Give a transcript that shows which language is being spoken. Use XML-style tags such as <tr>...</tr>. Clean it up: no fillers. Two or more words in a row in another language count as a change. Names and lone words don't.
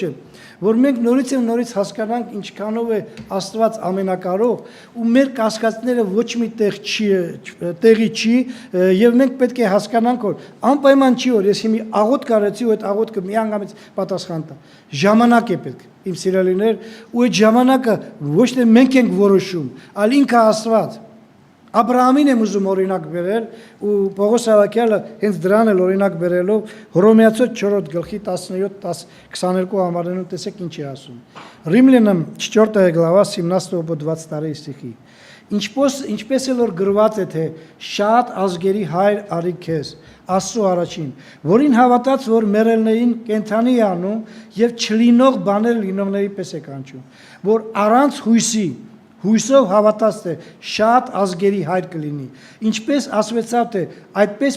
<hy>է, որ մենք նորից եւ նորից հասկանանք ինչքանով է Աստված ամենակարող ու մեր կասկածները ոչ մի տեղի չի եւ մենք պետք է հասկանանք, որ անպայման չի որ ես հիմի աղոթք արեցի ու այդ աղոթքը միանգամից պատասխան տա։ Ժամանակ է պետք, իմ սիրելիներ, ու այդ ժամանակը ոչ թե մենք ենք որոշում, այլ ինքը Աստված։ Աբրահամին եմ ուզում օրինակ բերել ու Պողոս առաքյալը հենց դրան էլ օրինակ բերելով Հռոմեացու 4 գլխի 17-22 համարներում տեսեք ինչ է ասում։ Римлянам 4</hy> <ru>глава 17-20 стихи։</ru> <hy>Ինչպես էլ որ գրված է թե շատ ազգերի հայր արի քեզ Աստծո առաջին, որին հավատաց, որ մեռելներին կենթանի է անում եւ չլինող բաներ լինողների պես է կանչում, որ առանց հույսի Հույսով հավատաց թե շատ ազգերի հայր կլինի։ Ինչպես ասվեցավ թե այդպես</hy>